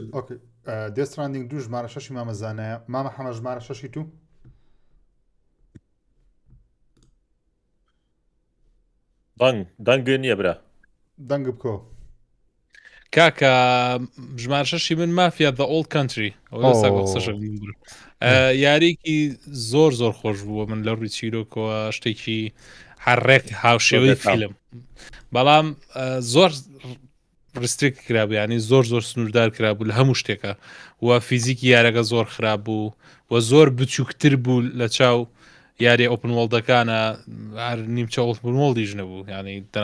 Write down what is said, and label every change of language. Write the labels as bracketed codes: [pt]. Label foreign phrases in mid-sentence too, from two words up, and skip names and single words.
[ckb] دێستراندینگ دوو ژمارە شەشی مامەزانایە مامە حەمە ژمارە شەشی تو دەنگ نییە برا دەنگ بکۆ کاکە ژمار شەشی من مافیا [en] the old country [ckb] یاریکی زۆر خۆش بووە من لە ڕووی چیرۆکەوە شتێکی هەڕێک هاوشێوەی فیلم بەڵام زۆر ڕستریک کرابوو ینی زۆر سنووردار کرابوو لە هەموو شتێکە و فیزیکی یارەکە زۆر خراپ بوو و زۆر بچووکتر بوو لە چاو یاری ئۆپن وڵدەکانە هەر نیمچە ئۆپن وڵدیش نەبوو ینی